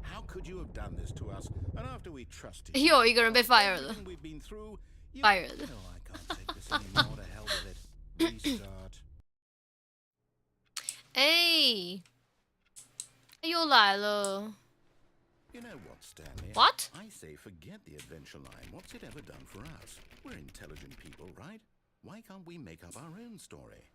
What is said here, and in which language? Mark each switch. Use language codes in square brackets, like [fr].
[en] How could you have done this to us? And after we trusted you, [zh] 又有一个人被 fire 了 ，fire 了。 [en] No, I can't take this anymore. To hell with it. Restart. [zh] 哎，又来了。 [en] You know what, Stanley? What? I say forget the adventure line. What's it ever done for us? We're intelligent people, right? Why can't we make up our own story?